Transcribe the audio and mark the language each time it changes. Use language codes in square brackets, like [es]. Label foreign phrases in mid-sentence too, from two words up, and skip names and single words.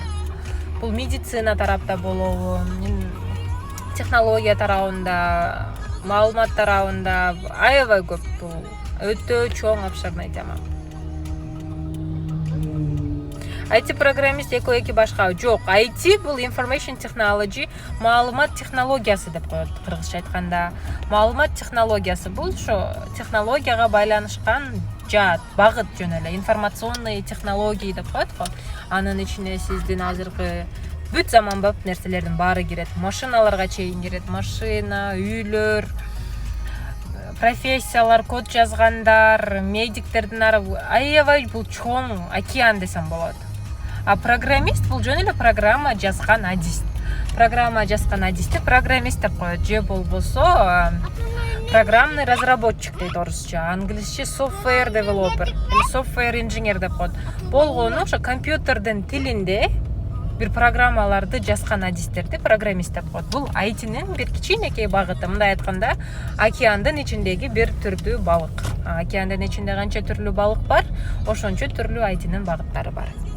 [ky] Бул медицина тарапта болобу, технология тарабында, маалымат тарабында аябай көп. Бул өтө чоң обширный тема. IT программист эки башка жок. [en] IT бул information technology, [ky] маалымат технологиясы деп коет кыргызча айтканда. Маалымат технологиясы бул ошо технологияга байланышкан жаат, багыт жөн эле [ru] информационный технологии [ky] деп коет го. Анын ичине сиздин азыркы бүт заманбап нерселердин баары кирет. Машиналарга чейин кирет. Машина, үйлөр, профессиялар, код жазгандар, медиктердин аябай бул чоң океан десем болот. А программист бул жөн эле программа жазган адист. Программа жазган адисти программист деп коет. Же болбосо [ru] программный разработчик [ky] дейт орусча. Англисче [en] software developer, software engineer [ky] деп коет. Болгону ошо компьютердин тилинде бир программаларды жазган адистерди программист деп коет. Бул IT-нин бир кичинекей багыты. Мындай айтканда, океандын ичиндеги бир түрдүү балык. Океандын ичинде канча түрлүү балык бар, ошончо түрлүү IT-нин багыттары бар.